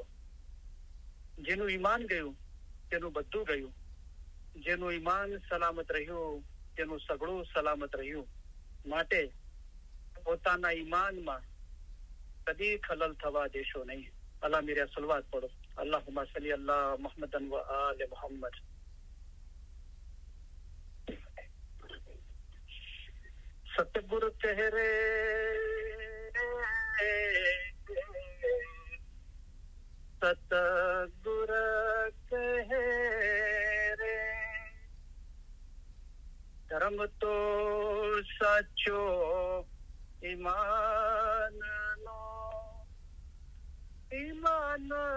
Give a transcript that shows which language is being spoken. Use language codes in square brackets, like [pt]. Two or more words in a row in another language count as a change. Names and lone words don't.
[gu] જેનું ઈમાન ગયું તેનું બધું ગયું। જેનું ઈમાન સલામત રહ્યું તેનું સગળું સલામત રહ્યું। માટે પોતાના ઈમાનમાં કદી ખલલ થવા દેશો નહીં। [ur] اللہ میرا صلوات پڑھو. [ar] اللهم صل على محمد وآل محمد. [gu] સતગુરુ ચેહરે સતગુરુ ચેહરે ધર્મ તો સાચો ઈમાન નો ઈમાન